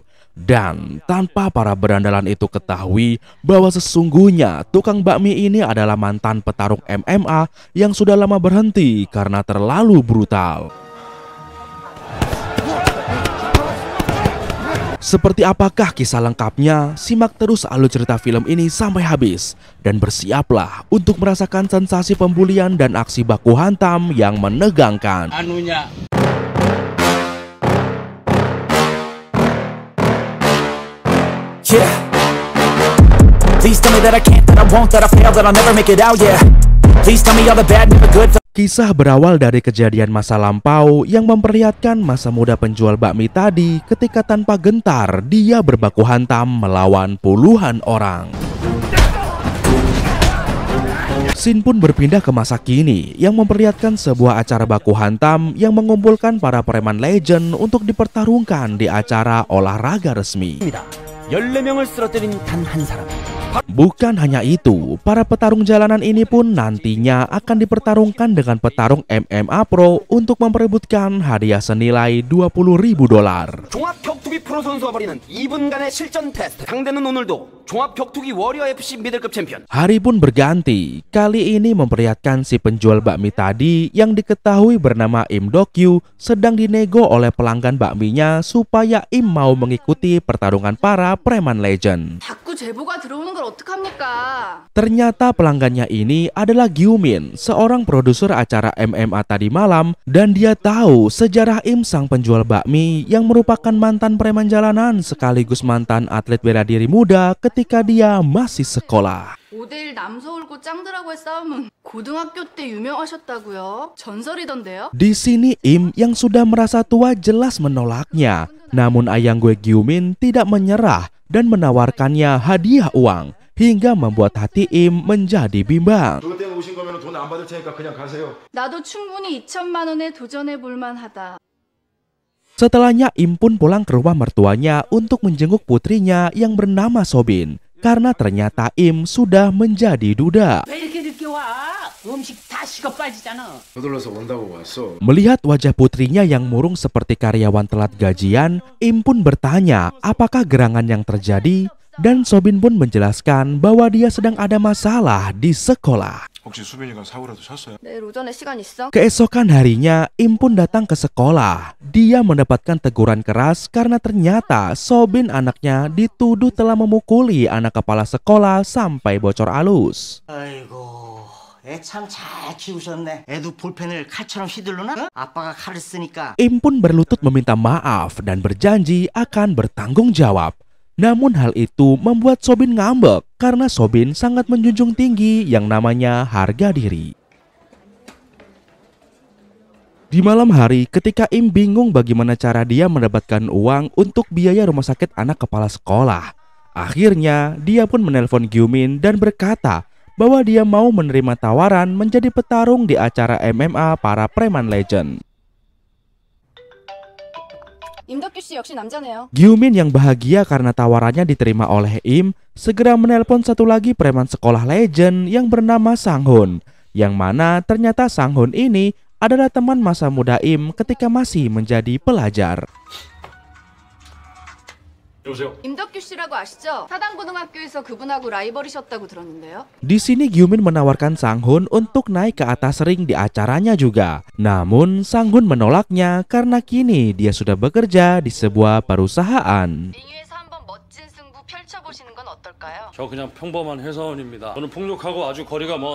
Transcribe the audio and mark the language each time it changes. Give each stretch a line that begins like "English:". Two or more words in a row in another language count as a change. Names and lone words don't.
Indonesian: Dan tanpa para berandalan itu ketahui bahwa sesungguhnya tukang bakmi ini adalah mantan petarung MMA yang sudah lama berhenti karena terlalu brutal. Seperti apakah kisah lengkapnya? Simak terus alur cerita film ini sampai habis. Dan bersiaplah untuk merasakan sensasi pembulian dan aksi baku hantam yang menegangkan.
English: Yeah. Please tell me that I can't, that I won't, that I fail, that I'll never make it out, yeah. Please tell me all the bad, never good.
Indonesian: Kisah berawal dari kejadian masa lampau yang memperlihatkan masa muda penjual bakmi tadi ketika tanpa gentar dia berbaku hantam melawan puluhan orang. Scene pun berpindah ke masa kini yang memperlihatkan sebuah acara baku hantam yang mengumpulkan para preman legend untuk dipertarungkan di acara olahraga resmi.
Korean: 14명을 쓰러뜨린 단 한 사람.
Indonesian: Bukan hanya itu, para petarung jalanan ini pun nantinya akan dipertarungkan dengan petarung MMA Pro untuk memperebutkan hadiah senilai $20.000.
Korean: 종합 격투기 프로 선수와 벌이는 2분간의 실전 테스트. 상대는 오늘도 종합 격투기 워리어 FC 미들급 챔피언.
Indonesian: Hari pun berganti. Kali ini memperlihatkan si penjual bakmi tadi yang diketahui bernama Im Dokyu sedang dinego oleh pelanggan bakminya supaya Im mau mengikuti pertarungan para preman legend.
Korean: 자꾸 제보가 들어오는 걸 어떡합니까?
Indonesian: Ternyata pelanggannya ini adalah Gyumin, seorang produser acara MMA tadi malam, dan dia tahu sejarah Im sang penjual bakmi yang merupakan mantan preman jalanan sekaligus mantan atlet bela diri muda ketika dia masih sekolah.
Korean: 5대1 남서울고 짱들하고의 싸움은 고등학교 때 유명하셨다고요? 전설이던데요?
Indonesian: Di sini Im yang sudah merasa tua jelas menolaknya. Namun ayang gue Gyumin tidak menyerah dan menawarkannya hadiah uang hingga membuat hati Im menjadi bimbang.
Korean: 그것 때문에 오신 거면 돈 안 받을 테니까 그냥 가세요. 나도 충분히 2천만 원에 도전해 볼 만하다.
Indonesian: Setelahnya Im pun pulang ke rumah mertuanya untuk menjenguk putrinya yang bernama Sobin. Karena ternyata Im sudah menjadi duda.
Korean: 서둘러서 온다고 왔어.
Indonesian: Melihat wajah putrinya yang murung seperti karyawan telat gajian, Im pun bertanya apakah gerangan yang terjadi, dan Sobin pun menjelaskan bahwa dia sedang ada masalah di sekolah.
Korean: 혹시 수빈이가 사고라도 쳤어요? 내일 오전에 시간 있어?
Indonesian: Keesokan harinya, Im pun datang ke sekolah. Dia mendapatkan teguran keras karena ternyata Sobin anaknya dituduh telah memukuli anak kepala sekolah sampai bocor halus.
Korean: 아이고, 애 참 잘 키우셨네. 애도 볼펜을 칼처럼 휘둘르나? 아빠가 칼을 쓰니까.
Indonesian: Im pun berlutut meminta maaf dan berjanji akan bertanggung jawab. Namun hal itu membuat Sobin ngambek karena Sobin sangat menjunjung tinggi yang namanya harga diri. Di malam hari ketika Im bingung bagaimana cara dia mendapatkan uang untuk biaya rumah sakit anak kepala sekolah, akhirnya dia pun menelpon Gyumin dan berkata bahwa dia mau menerima tawaran menjadi petarung di acara MMA para preman legend.
Korean: 임덕규 씨 역시 남자네요.
Indonesian: Gyumin yang bahagia karena tawarannya diterima oleh Im segera menelpon satu lagi preman sekolah legend yang bernama Sanghun, yang mana ternyata Sanghun ini adalah teman masa muda Im ketika masih menjadi pelajar.
Korean: 여보세요. 임덕규 씨라고 아시죠? 사단고등학교에서 그분하고 라이벌이셨다고 들었는데요.
Indonesian: Di sini Gyumin menawarkan Sanghun untuk naik ke atas ring di acaranya juga. Namun Sanghun menolaknya karena kini dia sudah bekerja di sebuah perusahaan.
Korean: 링 위에서 한번 멋진 승부 펼쳐보시는 건 어떨까요? 저 그냥 평범한 회사원입니다. 저는 폭력하고 아주 거리가 먼.